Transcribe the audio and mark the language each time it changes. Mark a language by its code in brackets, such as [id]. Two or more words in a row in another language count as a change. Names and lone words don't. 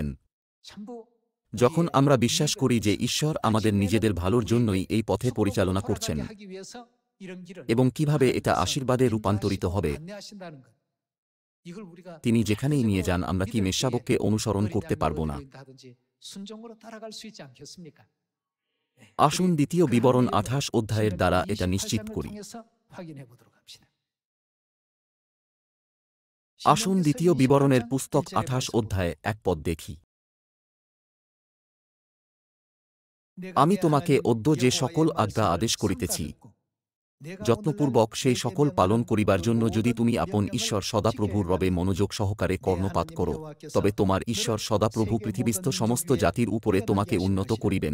[bn] যখন আমরা বিশ্বাস করি যে ঈশ্বর আমাদের নিজেদের ভালোর জন্যই এই পথে পরিচালনা করছেন এবং কিভাবে এটা আশীর্বাদে রূপান্তরিত হবে, তিনি যেখানেই নিয়ে যান আমরা কি মেষশাবককে অনুসরণ করতে পারব না? [ko] 순종으로 따라갈 수 있지 않겠습니까? [bn] আসুন দ্বিতীয় বিবরণ 28 অধ্যায়ের দ্বারা এটা নিশ্চিত করি। [ko] 확인해 보도록 합시다. [bn] আসুন দ্বিতীয় বিবরণের পুস্তক 28 অধ্যায়ে 1 পদ দেখি। আমি তোমাকে অদ্য যে সকল আজ্ঞা আদেশ করিতেছি যত্নপূর্বক সেই সকল পালন করিবার জন্য যদি তুমি আপন ঈশ্বর সদাপ্রভুর রবে মনোযোগ সহকারে কর্ণপাত করো, তবে তোমার ঈশ্বর সদাপ্রভু পৃথিবীস্থ সমস্ত জাতির উপরে তোমাকে উন্নত করিবেন।